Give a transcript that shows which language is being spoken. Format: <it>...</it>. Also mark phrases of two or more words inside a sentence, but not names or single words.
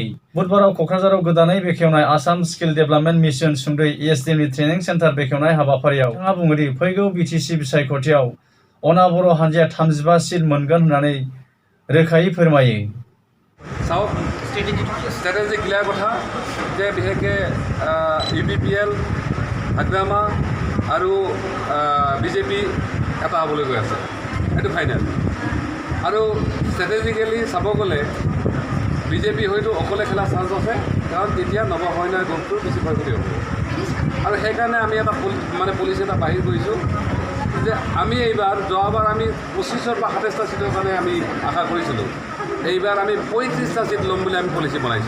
<brx>बुधबाराव क'क्राझाराव गोदानै बेखेवनाय आसाम स्किल डेभेलपमेन्ट मिशन सुंदयै ESDMनि ट्रेनिं सेन्टार बेखेवनाय हाबाफारियाव बिथाङा बुङोदि फैगौ बिटिसि बिसायख'थियाव अना बर' हानजाया 35 सिट मोनगोन होननानै रोखायै फोरमायो।</brx> <en>strategy clear</en> <as>কথা যে বিহেকে UPPL, হাগ্ৰামা আৰু BJP এটা হ'বলৈ গৈ আছে, এইটো ফাইনেল। আৰু ষ্ট্ৰেটেজিকেলি চাব গ'লে BJP হয়তো অকলে খেলা চান্স আছে, কাৰণ তেতিয়া নৱসৈন্যৰ গ্ৰুপটো বেছি ভয়ভীতি হ'ব। আৰু সেইকাৰণে আমি এটা পলিচি এটা বাহিৰ কৰিছোঁ যে আমি এইবাৰ যোৱাবাৰ আমি 25 বা 27টা চিটৰ কাৰণে আমি আশা কৰিছিলোঁ, এইবাৰ আমি 35টা চিট ল'ম বুলি আমি পলিচি বনাইছোঁ।</as>